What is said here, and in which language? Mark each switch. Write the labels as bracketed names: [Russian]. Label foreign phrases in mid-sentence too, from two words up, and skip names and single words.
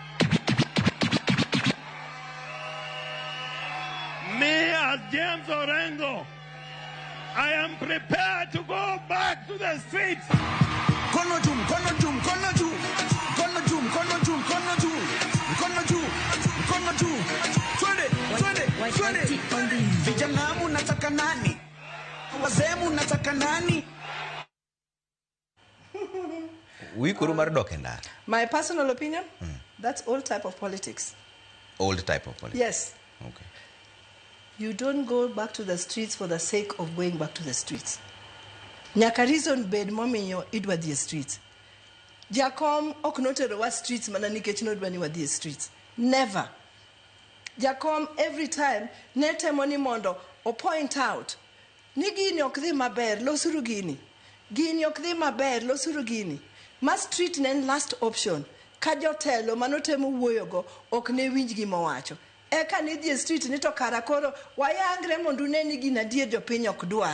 [English] Me as James Orengo, I am prepared to go back to the streets. Kono jum, kono jum, kono jum, kono jum, kono jum, kono jum, kono jum, kono jum. [Swahili] Twende. Vijana mnataka nani? Wazee mnataka nani? [English] My personal opinion, that's old type of politics. Old type of politics? Yes. Okay. You don't go back to the streets for the sake of going back to the streets. [Luo (Kenya and Tanzania)] Nyaka reason bed momiyo idwa [English] the streets. [Luo (Kenya and Tanzania)] Jakom ok notero wa streets mana nikech nodwa ni wadhi streets. Never. Jakom every time netemo ni mondo o [English] point out [Luo (Kenya and Tanzania)] ni gini ok dhi maber losuru gini. Gini ok dhi maber losuru gini. Ma street nen [English] last option. [Luo (Kenya and Tanzania)] Ka jotelo manotemo wuoyogo ok ne winj gima wacho. Eka ni dhi street ni to kara koro wayangre mondo ne ni gina die jopiny ok dwar.